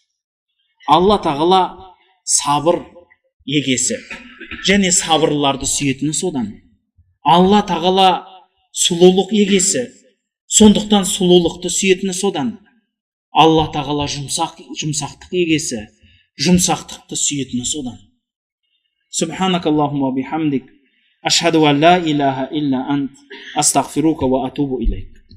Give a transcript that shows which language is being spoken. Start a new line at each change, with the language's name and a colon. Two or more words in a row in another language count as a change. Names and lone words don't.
Kazakh: Алла тағала сабыр егесі, және сабырларды сүйетіні содан. Алла тағала сұлулық егесі, сондықтан сұлулықты сүйетіні содан. Алла тағала жұмсақтық егесі, жұмсақтықты сүйетіні содан.
Arabic: سبحانك اللهم بحمدك أشهد أن لا إله إلا أنت أستغفرك وأتوب إليك.